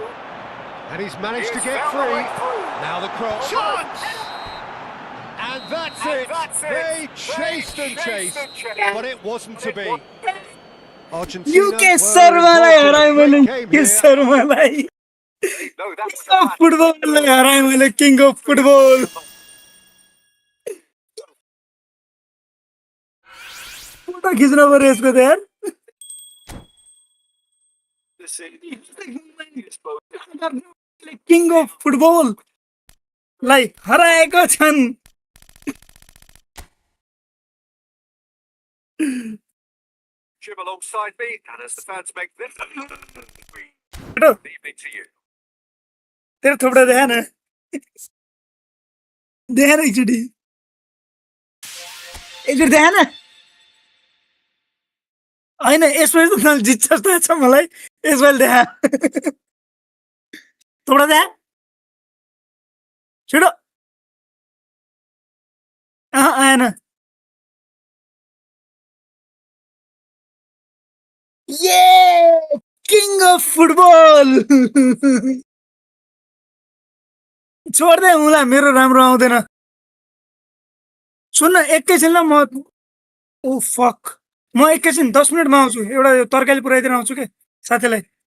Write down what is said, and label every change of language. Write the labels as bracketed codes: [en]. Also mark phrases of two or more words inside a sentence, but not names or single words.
[en] And he's managed to He's get found the free. way through. Now the cross. Chance! And that's And it. that's it. They chased and chased, but it wasn't to be. Argentina [ne] युके [en] were [ne] शर्मालाई [en] involved in [ne] हराएँ [en] a [ne] मैले [en] great game [ne] युके [en] here. [ne] शर्मालाई [en] No, that was [ne] किङ अफ फुटबललाई हराएँ मैले [en] king of football [ne] फोटो खिच्न पर्यो यसको त यार [en] king of football [ne] लाई हराएका छन् [en] Jim alongside me, and as the fans make this हेटो evening to you. [ne] तेरो थोपडा देखा न एकचोटि देखा न होइन यसपालि त जित्छ जस्तो छ मलाई यसपालि देखा थोपडा देखा छिटो आएन ये [en] king of football [ne] छोड्दै हुँला मेरो राम्रो आउँदैन सुन्न एकैछिन ल म [en] oh fuck [ne] म एकैछिन 10 मिनेटमा आउँछु एउटा तरकारी पुऱ्याइदिन आउँछु के साथीलाई